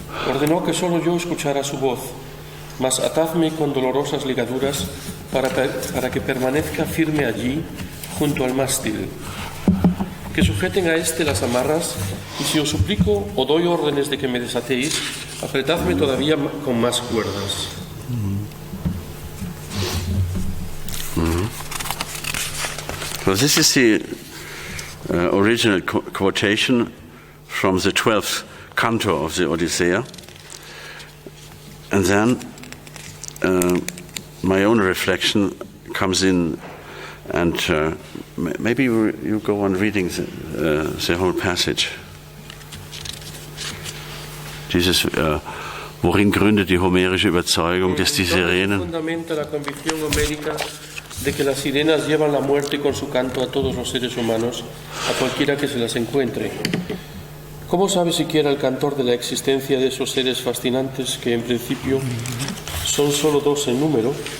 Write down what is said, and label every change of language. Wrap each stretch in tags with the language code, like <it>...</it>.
<es>Ordenó que solo yo escuchara su voz, mas atadme con dolorosas ligaduras para que permanezca firme allí, junto al mástil. Que sujeten a este las amarras, y si os suplico o doy órdenes de que me desatéis, apretadme todavía con más cuerdas.</es> <en>So this is the original quotation from the 12th canto of the Odyssey. And then my own reflection comes in, and maybe you go on reading the whole passage.</en> <de>Dieses, worin gründet die homerische Überzeugung, dass die Sirenen...</de> <es>Fundamenta la convicción homérica de que las sirenas llevan la muerte con su canto a todos los seres humanos, a cualquiera que se las encuentre. ¿Cómo sabe siquiera el cantor de la existencia de esos seres fascinantes que en principio son solo dos en número?</es>